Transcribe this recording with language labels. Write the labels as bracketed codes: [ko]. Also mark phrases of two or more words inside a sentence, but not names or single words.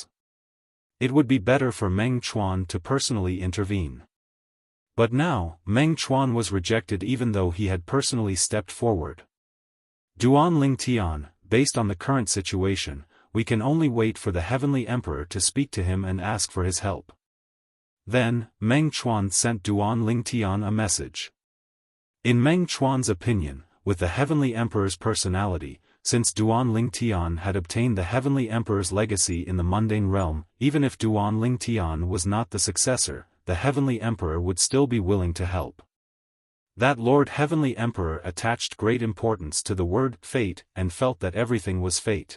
[en] It would be better for Meng Chuan to personally intervene. But now, Meng Chuan was rejected even though he had personally stepped forward. Duan Lingtian, based on the current situation, we can only wait for the heavenly emperor to speak to him and ask for his help. Then, Meng Chuan sent Duan Lingtian a message. In Meng Chuan's opinion, with the heavenly emperor's personality, since Duan Lingtian had obtained the heavenly emperor's legacy in the mundane realm, even if Duan Lingtian was not the successor, the heavenly emperor would still be willing to help. That Lord Heavenly Emperor attached great importance to the word fate and felt that everything was fate.